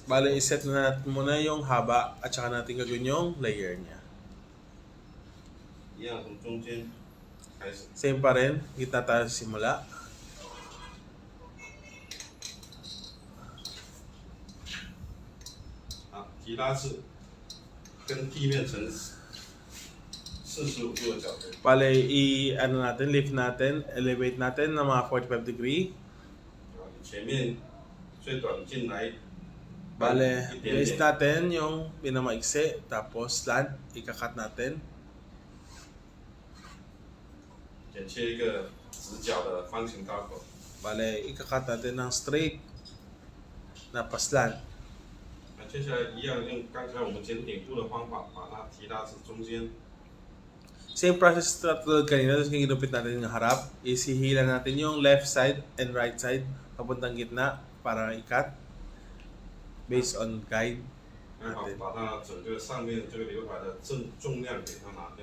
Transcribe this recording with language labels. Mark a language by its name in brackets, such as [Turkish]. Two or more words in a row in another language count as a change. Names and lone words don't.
[Filipino] Bale, iset na natin muna yung haba at saka natin gagawin yung layer niya. [Chinese] 一样从中间开始。 [Filipino] Same pa rin, gitna tayo simula. [Chinese] 提拉至跟地面成45度的角度。 [Filipino] Bale, i-ano natin, lift natin, elevate natin ng mga 45 degree. [Chinese] 前面最短进来 [Filipino] Bale, [Chinese] 一点 [Filipino] base [Chinese] 点， [Filipino] natin yung pinamaiksi, tapos slant, ikakat natin. [Chinese] 剪切一个直角的方形刀口。 [Filipino] Bale, ikakat natin ng straight na pa-slant. [Chinese] 那接下来一样用刚才我们剪顶部的方法，把它提拉至中间。 [Filipino] Same process na tulad kanina, tapos ginupit natin yung harap. Isihila natin yung left side and right side papuntang gitna para ikat [English] based on guide [Chinese] 刚好 [Filipino] natin. [Chinese] 把它整个上面这个刘海的重量给它拿掉。